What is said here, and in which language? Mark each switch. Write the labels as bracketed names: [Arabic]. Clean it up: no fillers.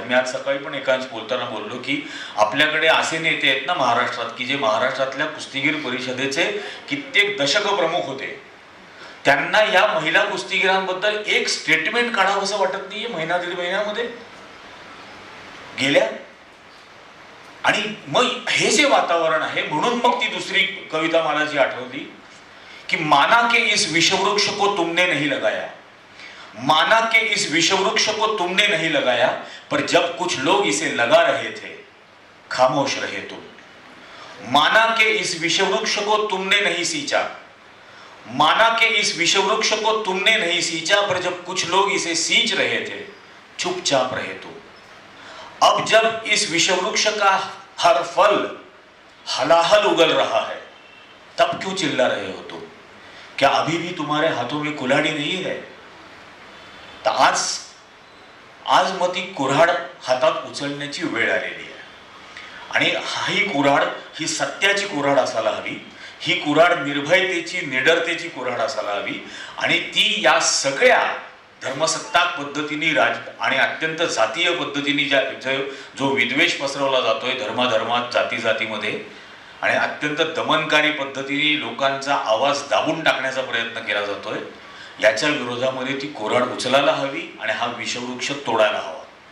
[Marathi] मी आज सकाळी पण एकांश बोलताना बोललो की आपल्याकडे असे नेते आहेत ना महाराष्ट्रात की जे महाराष्ट्रातल्या कुस्तीगीर परिषदेचे कित्येक दशक प्रमुख होते. त्यांना या महिला कुस्तीगिरांबद्दल एक स्टेटमेंट काढावं असं वाटत नाहीये महिना दीड महिन्यामध्ये गेल्या. आणि मग हे जे वातावरण आहे, म्हणून मग ती दुसरी कविता मला जी आठवली की [Hindi] माना के इस विषवृक्ष को तुमने नहीं लगाया, माना के इस विषवृक्ष को तुमने नहीं लगाया, पर जब कुछ लोग इसे लगा रहे थे खामोश रहे तुम. माना के इस विषवृक्ष को तुमने नहीं सींचा, माना के इस विषवृक्ष को तुमने नहीं सींचा, पर जब कुछ लोग इसे सींच रहे थे चुपचाप रहे तुम. अब जब इस विषवृक्ष का हर फल हलाहल उगल रहा है तब क्यों चिल्ला रहे हो तुम? क्या अभी भी तुम्हारे हाथों में कुल्हाड़ी नहीं है? [Marathi] तर आज मग ती कुऱ्हाड हातात उचलण्याची वेळ आलेली आहे. आणि ही कुऱ्हाड ही सत्याची कुऱ्हाड असायला हवी. ही कुऱ्हाड निर्भयतेची, निडरतेची कुऱ्हाड असायला हवी. आणि ती या सगळ्या धर्मसत्ताक पद्धतीने आणि अत्यंत जातीय पद्धतीने जो विद्वेष पसरवला जातोय धर्माधर्मात, जाती जातीमध्ये, आणि अत्यंत दमनकारी पद्धतीने लोकांचा आवाज दाबून टाकण्याचा प्रयत्न केला जातोय, याच्या विरोधामध्ये ती कुऱ्हाड उचलायला हवी आणि हा विषवृक्ष तोडायला हवा.